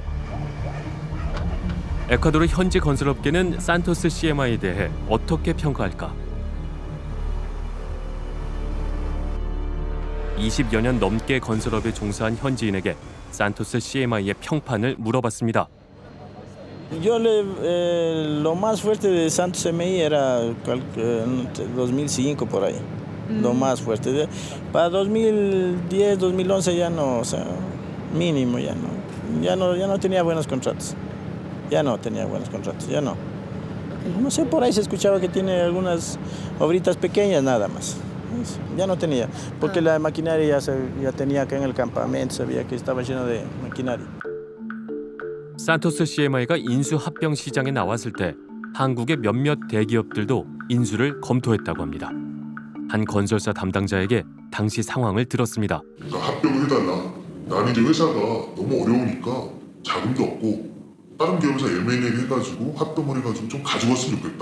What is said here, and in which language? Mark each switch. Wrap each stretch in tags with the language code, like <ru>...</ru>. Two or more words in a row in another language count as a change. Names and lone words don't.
<ko>에콰도르 현지 건설업계는 산토스 CMI에 대해 어떻게 평가할까? 20여 년 넘게 건설업에 종사한 현지인에게 산토스 CMI의 평판을 물어봤습니다.</ko> <es>Lo más fuerte de Santos CMI era 2005 por ahí. Lo más fuerte. Para 2010, 2011 ya no, o sea, mínimo ya no tenía buenos contratos. Ya no tenía buenos contratos, ya no. No sé, por ahí se escuchaba que tiene algunas obritas pequeñas nada más. Ya no tenía, porque la maquinaria ya tenía acá en el campamento, sabía que estaba lleno de maquinaria.</es> <ko>산토스 CMI가 인수 합병 시장에 나왔을 때 한국의 몇몇 대기업들도 인수를 검토했다고 합니다. 한 건설사 담당자에게 당시 상황을 들었습니다. 합병을 해달라. 나는 이제 회사가 너무 어려우니까 자금도 없고 다른 기업에서 M&A 해가지고 합병을 해가지고 좀 가져왔으면 좋겠다.</ko>